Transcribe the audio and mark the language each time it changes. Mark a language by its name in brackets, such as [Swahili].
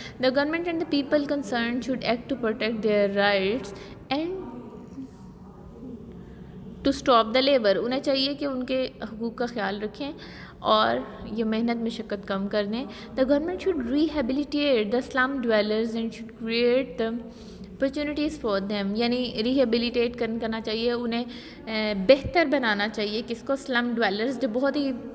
[English] The government and the people concern should act to protect their rights and to stop the labour. [Urdu] انہیں چاہیے کہ ان کے حقوق کا خیال رکھیں اور یہ محنت مشقت کم کر دیں. [English] The government should rehabilitate the slum dwellers and should create the opportunities for them. [Urdu] یعنی ریہیبلیٹیٹ کرنا چاہیے انہیں، بہتر بنانا چاہیے کس کو، سلم ڈویلرز جو بہت ہی